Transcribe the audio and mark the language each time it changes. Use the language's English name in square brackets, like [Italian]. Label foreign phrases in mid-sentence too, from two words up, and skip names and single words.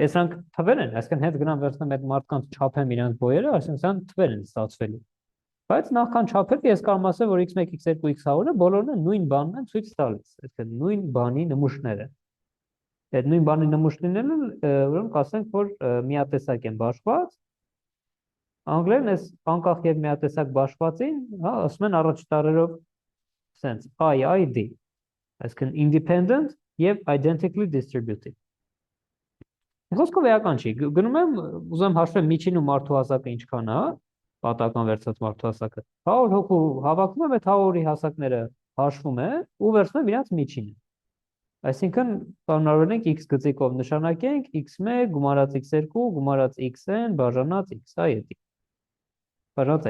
[Armenian] այսրանք թվեր են, այսինքն հենց գնամ վերցնեմ այդ մարդկանց չափեմ իրանք բոյերը, այսինքն թվեր են ստացվելու։ Բայց նախքան չափել ես կարող ասել, որ x1, x2, x100-ը բոլորն նույն բանն են ցույց տալիս, այսինքն նույն բանի նմուշները։ Այդ նույն բանի նմուշներն ուրեմն կասենք, որ միատեսակ են բաշխված։ Անգլերեն այս անկախ եւ միատեսակ բաշխվածին, հա, ասում են առաջ տառերով sense IID, այսինքն independent եւ [English] identically distributed։ [Armenian] Խոսքով էական չի։ Գնում եմ, ուզում հաշվել միջին ու մարդու հասակը ինչքան է, պատահական վերցած մարդու հասակը։ 100 հոգու հավաքում եմ, այդ 100-ի հասակները հաշվում է ու վերցնում իրանց միջինը։ Այսինքն կանոնավորենք x գծիկով նշանակենք x1 գումարած x2 գումարած xn բաժանած x, այ էդի։ Բաժանած